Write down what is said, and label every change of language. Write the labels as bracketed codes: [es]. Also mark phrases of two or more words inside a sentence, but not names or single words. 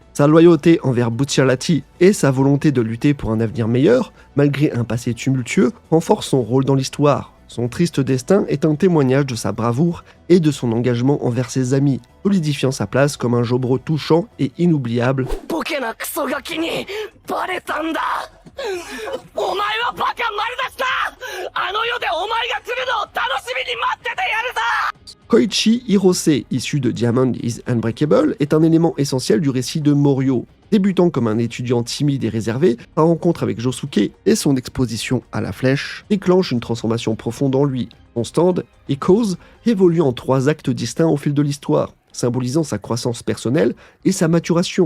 [fr] Sa loyauté envers Bucciarati et sa volonté de lutter pour un avenir meilleur, malgré un passé tumultueux, renforcent son rôle dans l'histoire. Son triste destin est un témoignage de sa bravoure et de son engagement envers ses amis, solidifiant sa place comme un Jobro touchant et inoubliable. [ja] ボケなクソガキにバレたんだ。お前はバカ丸出しだ。あの世でお前が来るのを楽しみに待っててやるぞ。 [fr] Koichi Hirose, issu de Diamond is Unbreakable, est un élément essentiel du récit de Morio. Débutant comme un étudiant timide et réservé, sa rencontre avec Josuke et son exposition à la flèche déclenchent une transformation profonde en lui. Son stand, Echoes, évolue en 3 actes distincts au fil de l'histoire, symbolisant sa croissance personnelle et sa maturation.